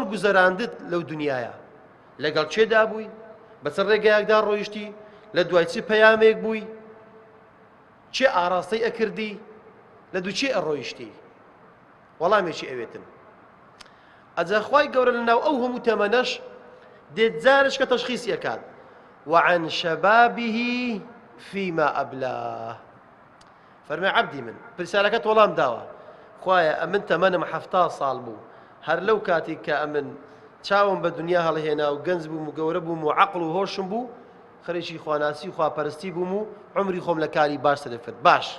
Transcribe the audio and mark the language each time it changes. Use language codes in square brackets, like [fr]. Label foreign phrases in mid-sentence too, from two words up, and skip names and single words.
[ckb] گوزەراندت لەو دنیاە لەگەڵ چێدا بووی بەسەر ڕێگەیەکدا ڕۆیشتی لە دوای چی پەیامێک بووی چێ ئاراستەی ئەکردی لە دوو چێ ئەڕۆیشتی وەڵامێکی ئەوێتن ئەجا خوای گەورە لەناو ئەو هەموو تەمەنەش دێت جارش کە تەشخیصی ئەکات وعن [ar] شەبابه فيما ئەبلاه [ckb] فەرمێ عەبدی من پرسیارەکەت وەڵام داوە خوایە ئەمن تەمەنم 70 ساڵ بوو هەر لەو کاتێک کە ئەمن چاوم بە دنیا هەڵهێنا و گەنج بووم و گەورە بووم و عەقڵ و هۆشم بوو خەریکی خواناسی و خواپەرستی بووم و عمری خۆم لە کاری باش سەرفرد باش